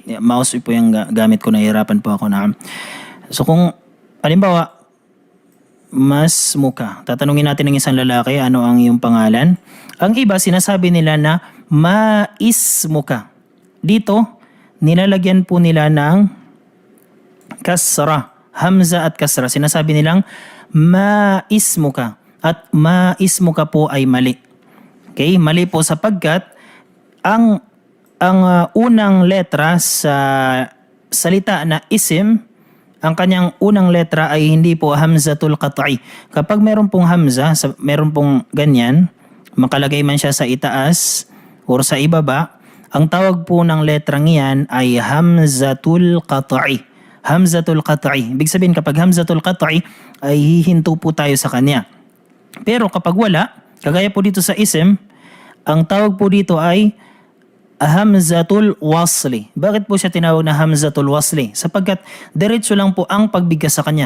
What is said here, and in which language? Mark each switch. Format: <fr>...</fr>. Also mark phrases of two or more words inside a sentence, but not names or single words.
<tl>Mouse po yung gamit ko, nahihirapan po ako na. So kung halimbawa,</tl> <ar>ما اسمك,</ar> <tl>tatanungin natin ng isang lalaki ano ang iyong pangalan. Ang iba sinasabi nila na maismuka. Dito, nilalagyan po nila ng kasra. Hamza at kasra. Sinasabi nilang maismuka. At maismuka po ay mali. Okay? Mali po sapagkat ang unang letra sa salita na isim, ang kanyang unang letra ay hindi po</tl> <ar>همزة القطع.</ar> <tl>Kapag meron pong hamza, meron pong ganyan, makalagay man siya sa itaas o sa ibaba, ang tawag po ng letrang iyan ay</tl> <ar>همزة القطع. همزة القطع.</ar> <tl>Ibig sabihin kapag</tl> <ar>همزة القطع</ar> <tl>ay hihinto po tayo sa kanya. Pero kapag wala, kagaya po dito sa isim, ang tawag po dito ay</tl> <ar>همزة الوصل.</ar> <tl>Bakit po siya tinawag na</tl> <ar>همزة الوصل?</ar> <tl>Sapagkat diretso lang po ang pagbigkas sa kanya.</tl>